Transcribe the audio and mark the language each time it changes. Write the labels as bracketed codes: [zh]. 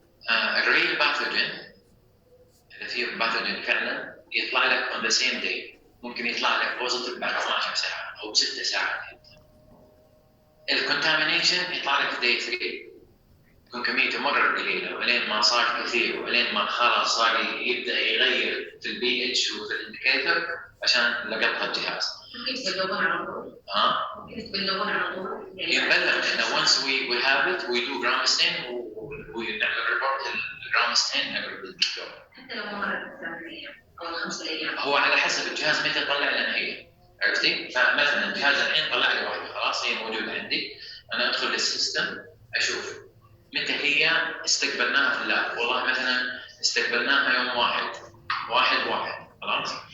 [ar] الريل باثوجين، اذا في باثوجين فعلا يطلع لك [en] on the same day، [ar] ممكن يطلع لك بوزيتيف بعد 12 ساعه او 6 ساعات. الكونتامينيشن يطلع لك في day 3، يكون كميته مره قليله، ولين ما صار كثير، ولين ما خلاص صار يبدا يغير في البي اتش وفي الانديكيتور عشان لقطها الجهاز. ممكن تبلغون على طول؟ ممكن تبلغون على طول؟ يبلغ. احنا [en] once we have it we do gram stain [ar] ونعمل ريبورت الجرام ستين نقرب للدكتور. حتى لو مرت 3 ايام او 5 ايام. هو على حسب الجهاز متى طلع لنا هي، عرفتي؟ فمثلا الجهاز الحين طلع لي واحده خلاص هي موجوده عندي، انا ادخل للسيستم اشوف متى هي استقبلناها في اللاب. والله مثلا استقبلناها يوم 1/1 خلاص.